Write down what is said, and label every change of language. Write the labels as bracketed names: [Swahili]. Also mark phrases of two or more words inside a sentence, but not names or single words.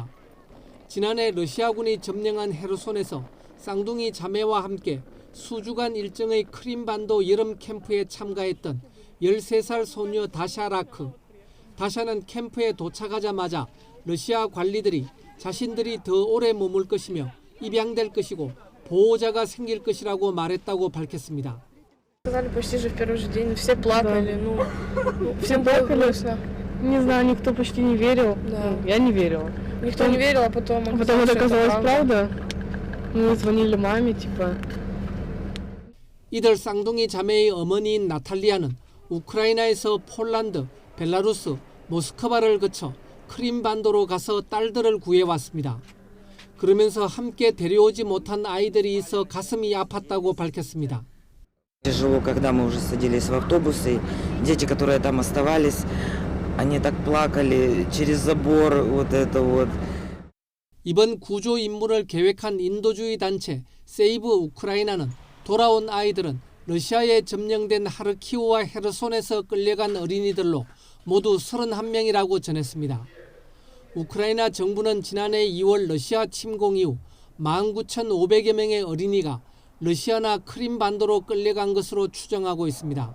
[Korean] 지난해 러시아군이 점령한 헤르손에서 쌍둥이 자매와 함께 수주간 일정의 크림반도 여름 캠프에 참가했던 13살 소녀 다샤 라크. 다샤는 캠프에 도착하자마자 러시아 관리들이 자신들이 더 오래 머물 것이며 입양될 것이고 보호자가 생길 것이라고 말했다고 밝혔습니다. [Russian] Сказали почти же в первый же день, все плакали, всем было грустно. Не знаю, никто почти не верил. Да. Я не верила. Никто не верил, а потом это оказалось правда. Мы звонили маме, типа. [Korean] 이들 쌍둥이 자매의 어머니인 나탈리아는 우크라이나에서 폴란드, 벨라루스, 모스크바를 거쳐 크림반도로 가서 딸들을 구해왔습니다. 그러면서 함께 데려오지 못한 아이들이 있어 가슴이 아팠다고 밝혔습니다. [Russian] Тяжело, когда мы уже садились в автобусы, дети, которые там оставались, они так плакали через забор, вот это вот. [Korean] 이번 구조 임무를 계획한 인도주의 단체 세이브 우크라이나는 돌아온 아이들은 러시아에 점령된 하르키우와 헤르손에서 끌려간 어린이들로 모두 31명이라고 전했습니다. 우크라이나 정부는 지난해 2월 러시아 침공 이후 19,500여 명의 어린이가 러시아나 크림반도로 끌려간 것으로 추정하고 있습니다.